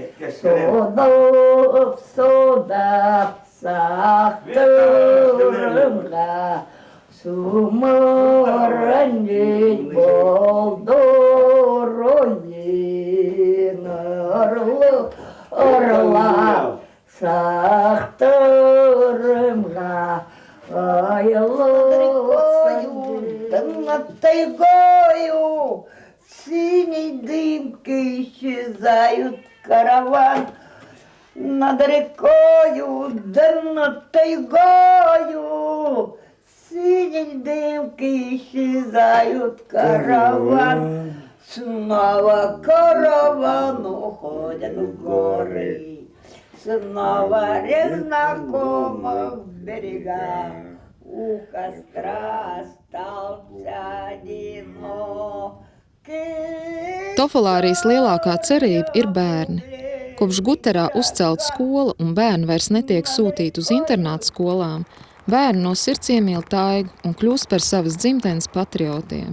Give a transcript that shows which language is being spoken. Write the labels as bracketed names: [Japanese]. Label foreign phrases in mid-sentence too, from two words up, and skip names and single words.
[Karagas] Sodap saktırımga Sumarancın bolduruyin Arla [Russian] saktırımga Тайгою синей дымкой исчезают караван над рекою, да над тайгою синей дымкой исчезают караван. Снова караван уходят в горы, снова незнакомых берегах. У костра остался одинокий. [Latvian] Tofalārijas lielākā cerība ir bērni. Kopš Guterā uzcelta skola un bērni vairs netiek sūtīti uz internātu skolām, bērni no sirds iemīl taigu un kļūst par savas dzimtenes patriotiem.